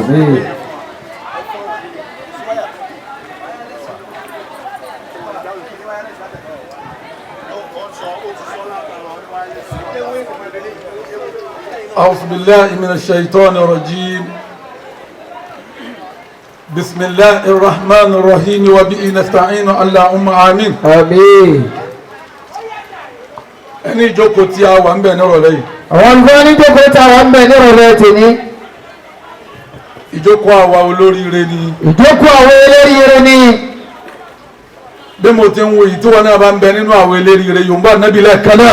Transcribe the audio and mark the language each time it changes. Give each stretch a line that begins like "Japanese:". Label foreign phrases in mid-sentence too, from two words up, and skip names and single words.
Arabic: أعوذ بالله من الشيطان الرجيم بسم الله الرحمن الرحيم وبه نستعين اللهم آمين آمين.
Yoruba: ẹni ìjókòó tí a wà ń bẹ̀ nírọ̀lẹ́ yìí. àwọn olùkọ́ ní jókòó tí a wà ń bẹ̀ nírọ̀lẹ́ tèmi. ìjókòó àwa olóríire ni. ìjókòó àwọn olóríire ni. bí mo ti ń wo yìí tí wọn náà bá ń bẹ nínú àwọn olóríire yorùbá nàbí lẹ́ẹ̀kan náà.